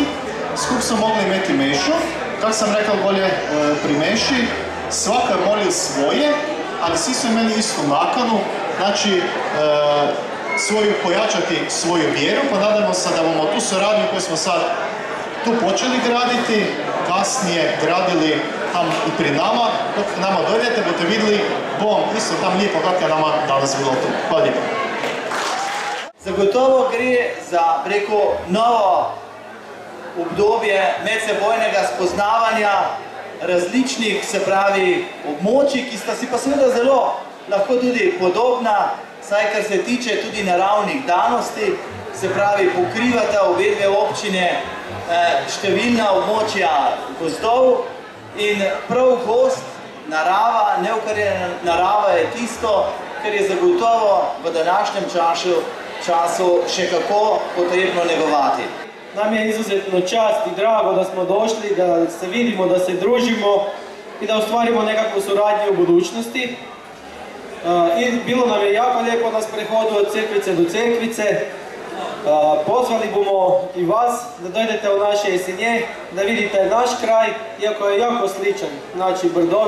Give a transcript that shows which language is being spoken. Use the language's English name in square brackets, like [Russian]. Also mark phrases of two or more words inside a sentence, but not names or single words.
[Croatian] Skup smo mogli imeti mešu, kak sam rekao bolje pri meši, svaka je molil svoje, ali svi su imali istu nakanu, znači pojačati svoju vjeru, pa nadamo se da bomo tu suradnju koju smo sad tu počeli graditi, kasnije gradili tam i pri nama, dok nama dojdete, boste vidjeli, bom isto tam lijepo kako je nama danes bilo tu. Hvala lijepo. [Slovenian] Zagotovo gre za preko novo obdobje medsebojnega spoznavanja različnih, se pravi, območij, ki sta si pa seveda zelo lahko tudi podobna, saj kar se tiče tudi naravnih danosti, se pravi, pokrivata obe dve občine številna območja gozdov in prav gost, narava, neokrnjena narava je tisto, kar je zagotovo v današnjem času še kako potrebno negovati. [Croatian] Nam je izuzetno čast i drago da smo došli, da se vidimo, da se družimo i da ostvarimo nekakvu suradnju u budućnosti. I bilo nam je jako lijepo na sprehodu od Cerkvice do Cerkvice. Pozvali bomo i vas da dojdete u naše Jesenje, da vidite naš kraj, iako je jako sličan.